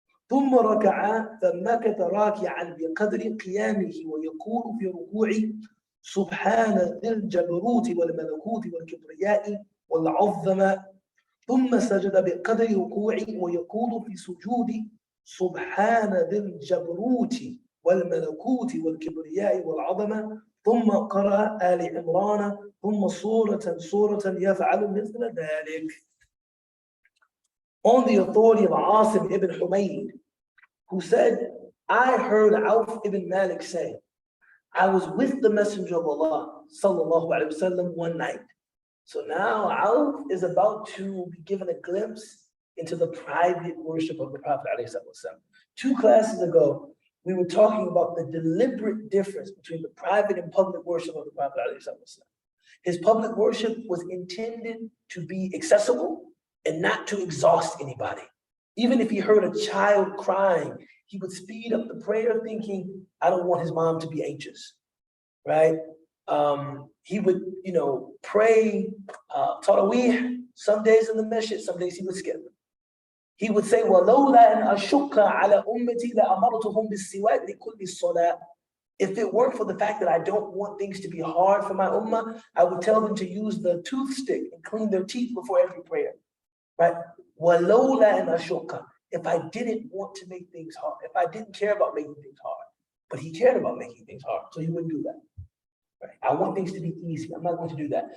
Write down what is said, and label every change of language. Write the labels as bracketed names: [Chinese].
[Arabic] ثم ركع فمكث راكعا بقدر قيامه ويقول في ركوعه سبحان ذي الجبروت والملكوت والكبرياء والعظمة ثم سجد بقدر ركوعه ويقول في سجود سبحان ذي الجبروت والملكوت والكبرياء والعظمة ثم قرأ آل عمران ثم سورة يفعل مثل ذلك. [English] On the authority of Asim ibn Humayd, who said, I heard Auf ibn Malik say, I was with the Messenger of Allah sallallahu alaihi wasallam one night. So now Auf is about to be given a glimpse into the private worship of the Prophet alayhi wasallam. 2 classes ago, we were talking about the deliberate difference between the private and public worship of the Prophet alayhi wasallam. His public worship was intended to be accessible and not to exhaust anybody. Even if he heard a child crying, he would speed up the prayer thinking, I don't want his mom to be anxious, right? He would, pray Taraweeh, some days in the masjid, some days he would skip. He would say, [Arabic] وَلَوْلَا أَنْ أَشُقَّ عَلَى أُمَّتِي لَأَمَرْتُهُمْ بِالسِّوَاكِ لِكُلِّ الصَّلَاةِ. [English] If it weren't for the fact that I don't want things to be hard for my ummah, I would tell them to use the toothstick and clean their teeth before every prayer, right? [Arabic] وَلَوْلَا أَنْ أَشُقَّ. [English] If I didn't want to make things hard, if I didn't care about making things hard, but he cared about making things hard, so he wouldn't do that. Right? I want things to be easy. I'm not going to do that.